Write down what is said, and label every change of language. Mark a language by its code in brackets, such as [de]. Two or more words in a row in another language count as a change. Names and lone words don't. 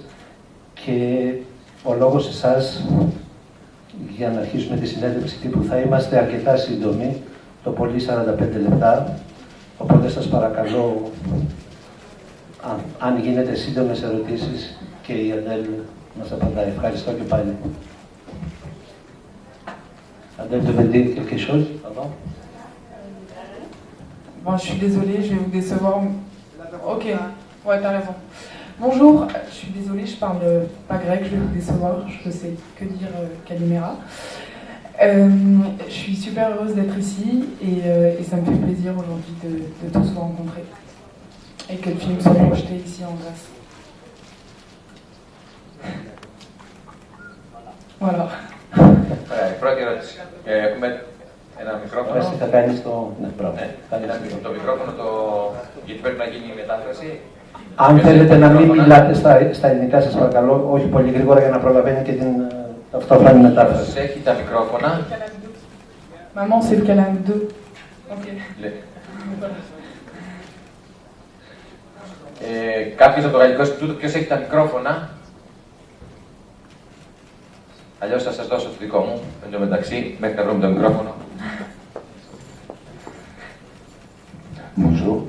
[el] Και ο λόγος εσάς, για να αρχίσουμε τη συνέντευξη τύπου, θα είμαστε αρκετά σύντομοι, το πολύ 45 λεπτά. Οπότε σας παρακαλώ, αν γίνεται σύντομες ερωτήσεις, και η Αντέλ μας απαντάει. Ευχαριστώ και πάλι. Αντέλ, [fr] tu veux dire quelque chose? Pardon? Bon, je suis désolée, je vais vous décevoir. Ok, ouais, t'as raison. Bonjour, je suis désolée, je parle pas grec, je vais vous décevoir, je sais que dire Kalimera. Je suis super heureuse d'être ici et ça me fait plaisir aujourd'hui de tous vous rencontrer et que le film soit projeté ici en Grèce. Voilà. [el] Πρώτη ερώτηση. Έχουμε ένα μικρόφωνο. Θα κάνεις το... Ναι, το μικρόφωνο, γιατί πρέπει να γίνει η μετάφραση. Αν θέλετε να μην μιλάτε στα ελληνικά, σας παρακαλώ, όχι πολύ γρήγορα για να προλαβαίνει και την ταυτόχρονη μετάφραση. Έχει τα μικρόφωνα. [fr] Maman, c'est le calame 2. Ok. [el] Κάποιος από το Γαλλικό Ινστιτούτο, ποιος έχει τα μικρόφωνα? Αλλιώς θα σας δώσω το δικό μου, εν τω μεταξύ, μέχρι να βρούμε το μικρόφωνο. [fr] Bonjour.